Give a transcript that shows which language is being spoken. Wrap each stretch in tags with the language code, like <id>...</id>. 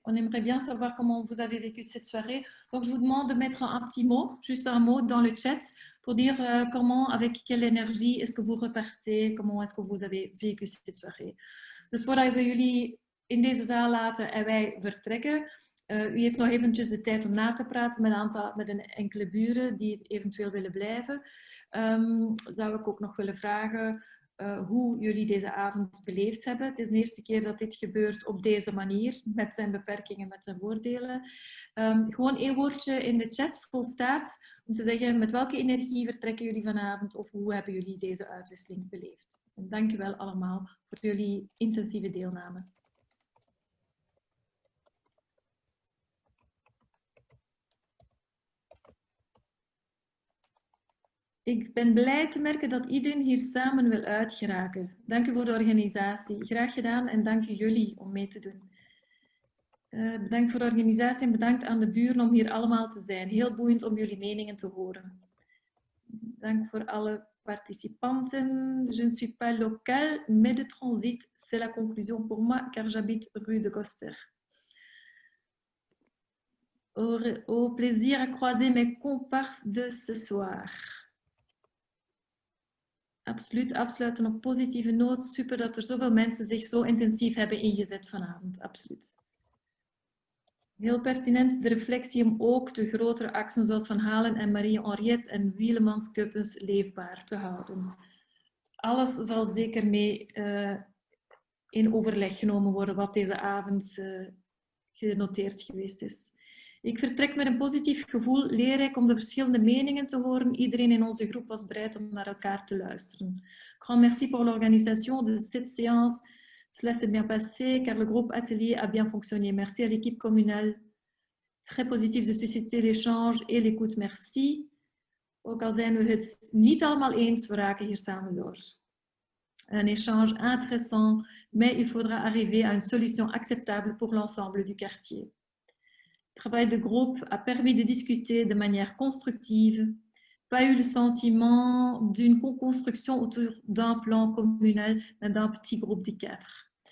<fr>On aimerait bien savoir comment vous avez vécu cette soirée. Donc, je vous demande de mettre un petit mot, juste un mot dans le chat pour dire comment, avec quelle énergie est-ce que vous repartez, comment est-ce que vous avez vécu cette soirée.</fr> <nl>Dus voordat we jullie in deze zaal laten en wij vertrekken, u heeft nog eventjes de tijd om na te praten met een enkele buren die eventueel willen blijven. Zou ik ook nog willen vragen hoe jullie deze avond beleefd hebben. Het is de eerste keer dat dit gebeurt op deze manier, met zijn beperkingen, met zijn voordelen. Gewoon 1 woordje in de chat volstaat om te zeggen met welke energie vertrekken jullie vanavond of hoe hebben jullie deze uitwisseling beleefd. En dank u wel allemaal voor jullie intensieve deelname. Ik ben blij te merken dat iedereen hier samen wil uitgeraken. Dank u voor de organisatie. Graag gedaan en dank u jullie om mee te doen. Bedankt voor de organisatie en bedankt aan de buren om hier allemaal te zijn. Heel boeiend om jullie meningen te horen. Dank voor alle participanten.</nl> <fr>Je ne suis pas local, mais de transit. C'est la conclusion pour moi, car j'habite rue de Goster. Au plaisir à croiser mes comparses de ce soir.</fr> <nl>Absoluut, afsluiten op positieve noot. Super dat er zoveel mensen zich zo intensief hebben ingezet vanavond. Absoluut. Heel pertinent de reflectie om ook de grotere acten zoals Van Halen en Marie-Henriette en Wielemans Kuppens leefbaar te houden. Alles zal zeker mee in overleg genomen worden wat deze avond genoteerd geweest is. Ik vertrek met een positief gevoel, leerrijk om de verschillende meningen te horen. Iedereen in onze groep was bereid om naar elkaar te luisteren.</nl> <fr>Grand merci pour l'organisation de cette séance. Cela s'est bien passé car le groupe atelier a bien fonctionné. Merci à l'équipe communale. Très positief de susciter l'échange et l'écoute. Merci.</fr> <nl>Ook al zijn we het niet allemaal eens, we raken hier samen door.</nl> <fr>Un échange intéressant, mais il faudra arriver à une solution acceptable pour l'ensemble du quartier. Le travail de groupe a permis de discuter de manière constructive, pas eu le sentiment d'une co-construction autour d'un plan communal, mais d'un petit groupe de 4.</fr>